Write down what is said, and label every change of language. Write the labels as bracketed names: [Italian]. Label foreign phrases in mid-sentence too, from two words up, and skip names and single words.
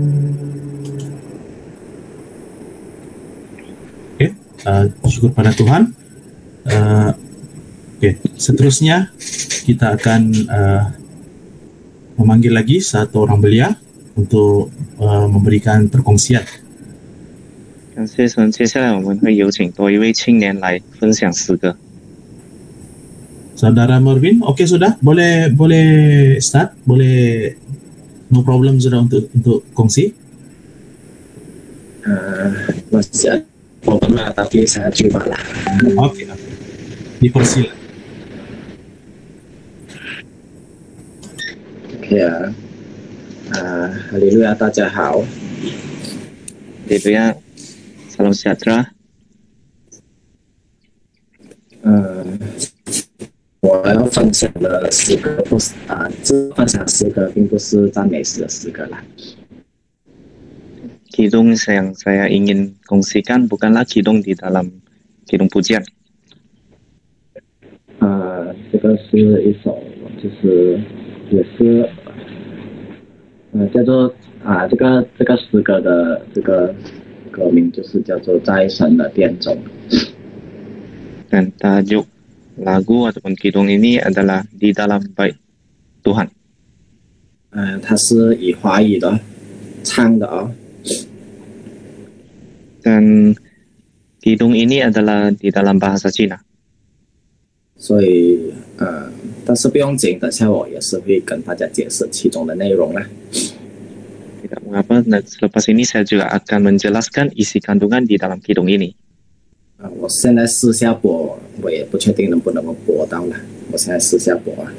[Malay] Syukur pada Tuhan. Seterusnya kita akan memanggil lagi satu orang belia untuk memberikan perkongsian. [Chinese] 感谢神，接下来我们会有请多一位青年来分享诗歌。 [Malay] Saudara Mervin, oke sudah, boleh start, boleh [English] no problem [Malay] sudah untuk kongsi. masih ada problema tapi saya coba lah. Oke, dipersilakan. Ya, Haleluya, [Chinese] 大家好。 [Malay] Haleluya, salam sejahtera. [Chinese] 我要分享的诗歌不是这分享诗歌并不是赞美诗的诗歌啦。 [Malay] Kidung yang saya ingin kongsikan bukanlah kidung di dalam kidung pujian. [Chinese] 这个是一首就是也是叫做这个诗歌的这个歌名就是叫做在神的殿中。 [Malay] Dan tajuk lagu ataupun kidung ini adalah di dalam bait Tuhan. [Chinese] 它是以华语的唱的哦。 [Malay] Dan kidung ini adalah di dalam bahasa Cina. [Chinese] 所以但是不用紧，等下我也是会跟大家解释其中的内容啦。 [Malay] Tidak mengapa, selepas ini saya juga akan menjelaskan isi kandungan di dalam kidung ini. [Chinese] 我现在试下播，我也不确定能不能够播到了。我现在试下播啊。